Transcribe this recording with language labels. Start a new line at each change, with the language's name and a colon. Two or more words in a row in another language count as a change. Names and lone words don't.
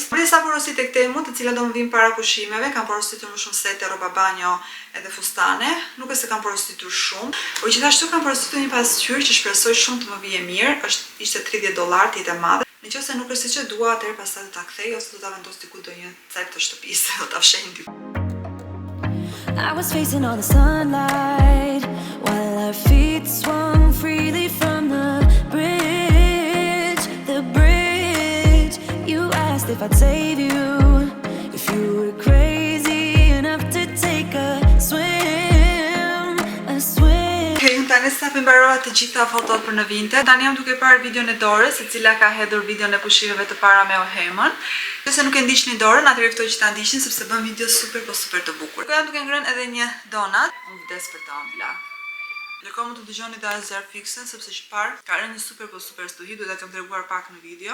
Albanian: Për disa porosi tek Temu, të cilat do më vinë para pushimeve, kam porositur më shumë sete, rroba banjo edhe fustane. Nuk është se kam porositur shumë, por gjithashtu kam porositur një pasqyrë që shpresoj shumë të më vijë mirë, ishte $30, të jetë e madhe. Nëse nuk është siç e dua, atëherë pastaj do ta kthej ose do ta vendos diku do një cep të shtëpisë, do ta fshehin diku.
English: I was facing all the sunlight while our feet swung freely from the bridge. The bridge. You asked if I'd save you, if you were crazy enough to take a swim, a swim.
Albanian: Unë tani sa përmbarova të gjitha fotot për në Vinted. Tani jam duke parë videon e Dorës, e cila ka hedhur videon e pushimeve të para me Ohemën. Nëse nuk e ndiqni Dorën, atëherë ftoj që ta ndiqni sepse bën video super të bukur. Jam duke ngrënë edhe një donat, unë vdes për ta ëmbla. Lëko më të dëgjoni dhe Azer Fixen, sepse që parë ka rënë një super stuhi, duhet ta kam treguar pak në video.